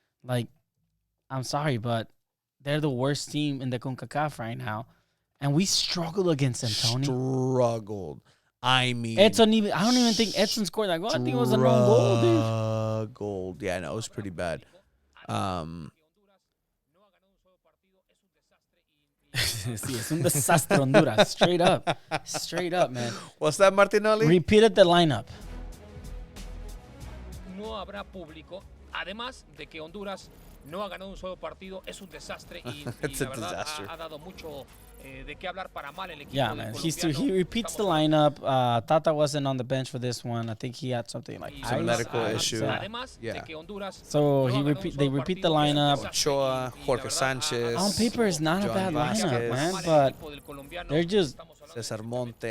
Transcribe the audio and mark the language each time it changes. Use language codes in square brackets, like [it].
[en] Like, I'm sorry, but they're the worst team in the CONCACAF right now. And we struggled against them, Tony. Struggled. I mean, I don't even think Edson scored that goal. I think it was a wrong goal, dude. Struggled. Yeah, no, it was pretty bad. [es] Sí, es un desastre Honduras. [en] Straight up, man. What's that, Martinelli? Repeated the lineup. [es] No habrá público, además de que Honduras no ha ganado un solo partido, es un desastre y la verdad ha dado mucho de qué hablar para mal el equipo. [en] Yeah, man. He repeats the lineup. Tata wasn't on the bench for this one. I think he had something like some medical issue. Yeah. So they repeat the lineup. Ochoa, Jorge Sanchez. On paper, it's not a bad lineup, man, but they're just Cesar Montes.